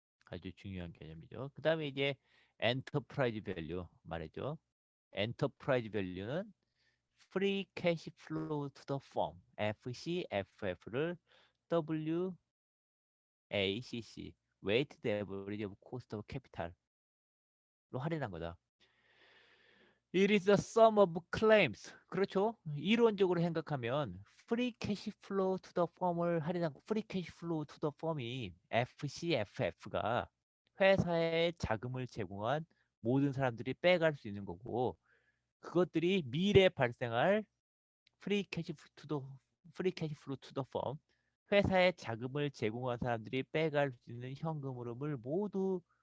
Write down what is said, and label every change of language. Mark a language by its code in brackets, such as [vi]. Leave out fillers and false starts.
[ko] 아주 중요한 개념이죠. 그 다음에 이제 엔터프라이즈 밸류 말이죠. [en] 엔터프라이즈 밸류는 free cash flow to the firm FCFF를 WACC weighted average of cost of capital로 [ko] 할인한 거다. [en] It is the sum of claims. [ko] 그렇죠? 이론적으로 생각하면 free cash flow to the firm을 할인한 free cash flow to the firm이 FCFF가 회사에 자금을 제공한 모든 사람들이 빼갈 수 있는 거고 그것들이 미래에 발생할 프리 캐시 투더 프리 캐시 플로우 투더 펌 회사에 자금을 제공한 사람들이 빼갈 수 있는 현금 흐름을 모두